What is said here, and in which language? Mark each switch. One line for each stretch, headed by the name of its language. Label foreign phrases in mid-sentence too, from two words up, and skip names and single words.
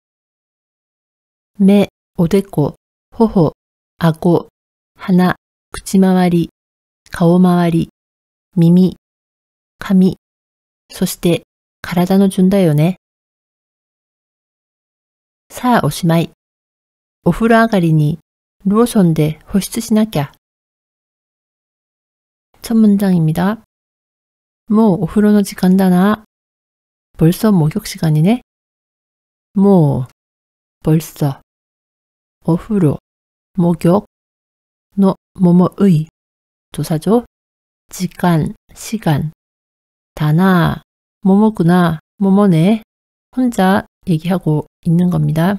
Japanese: 目、おでこ、頬、顎、鼻、口周り、顔周り、耳、髪、そして体の順だよね。さあおしまい。お風呂上がりにローションで保湿しなきゃ。
Korean: 첫 문장입니다.
Japanese: 뭐 お風呂の時間だな.
Korean: 벌써 목욕 시간이네. 뭐 벌써 お風呂 목욕の뭐뭐의 조사죠. 시간 시간 다나 뭐뭐구나 뭐뭐네 혼자 얘기하고 있는 겁니다.